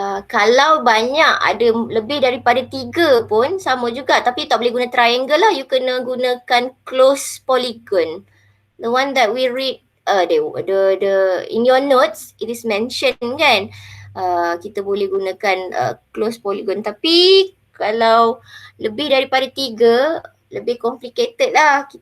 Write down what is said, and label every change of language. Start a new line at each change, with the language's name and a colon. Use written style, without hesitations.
Malay: Kalau banyak ada lebih daripada 3 pun sama juga, tapi tak boleh guna triangle lah. You kena gunakan close polygon.
English: The one that we read the in your notes it is mentioned kan.
Malay: Kita boleh gunakan close polygon, tapi kalau lebih daripada 3 lebih complicated lah.